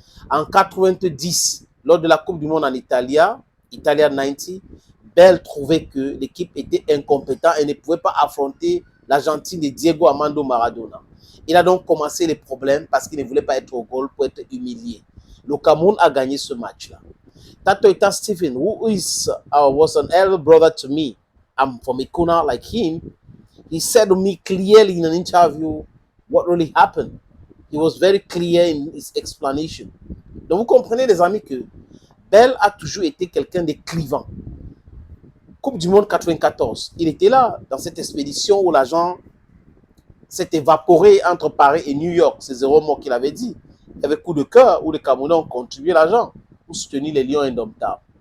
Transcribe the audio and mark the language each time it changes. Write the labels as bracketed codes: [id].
[fr] En 90, lors de la Coupe du Monde en Italia 90, Bel trouvait que l'équipe était incompétente et ne pouvait pas affronter l'Argentine de Diego Armando Maradona. Il a donc commencé les problèmes parce qu'il ne voulait pas être au goal pour être humilié. Le Cameroun a gagné ce match-là. [en] Tatoita Stephen, who was an elder brother to me, I'm from Ikuna like him, he said to me clearly in an interview what really happened. He was very clear in his explanation. [fr] Donc vous comprenez les amis que Bel a toujours été quelqu'un de clivant. Coupe du Monde 94, il était là dans cette expédition où l'argent s'est évaporé entre Paris et New York. C'est zéro mot qu'il avait dit. Il y avait coup de cœur où les Camerounais ont contribué l'argent pour soutenir les Lions indomptables.